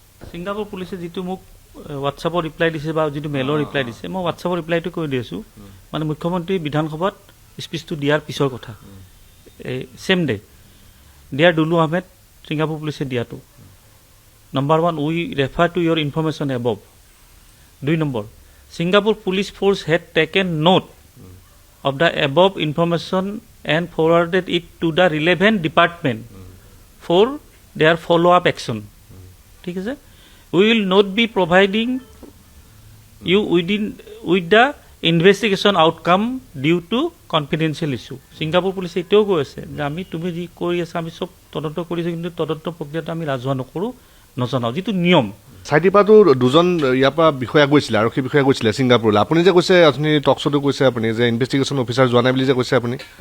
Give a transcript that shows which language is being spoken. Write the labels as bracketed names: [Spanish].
[Assamese] Singapore পুলিচে যিটো মোক হোৱাটছআপৰ ৰিপ্লাই দিছে বা যিটো মেইলৰ ৰিপ্লাই দিছে, মই হোৱাটছআপৰ ৰিপ্লাইটো কৈ দি আছোঁ, মানে মুখ্যমন্ত্ৰী বিধানসভাত স্পীচটো দিয়াৰ পিছৰ কথা, এই same day dear Dulu Ahmed, Singapore পুলিচে দিয়াটো। [English] Number 1, we refer to your information above. 2 number, Singapore Police Force had taken note of the above information and forwarded it to the relevant department for their follow-up action. [Assamese] ঠিক আছে? [English] We will not be providing you with the investigation outcome due to confidential issue. [Assamese] Singapore Police এতিয়াও কৈ আছে যে তুমি যি কৰি আছা আমি চব তদন্ত কৰিছোঁ, কিন্তু তদন্ত প্ৰক্ৰিয়াটো আমি ৰাজহুৱা নকৰোঁ, নজনাওঁ, যিটো নিয়ম। চাইটিপাতো 2জন ইয়াৰ পৰা বিষয়া গৈছিলে, আৰক্ষী বিষয়া গৈছিলে ছিংগাপুৰলৈ। আপুনি যে কৈছে, আপুনি টকশ্ব'টো কৈছে আপুনি যে ইনভেষ্টিগেশ্যন অফিচাৰ যোৱা নাই বুলি যে কৈছে আপুনি,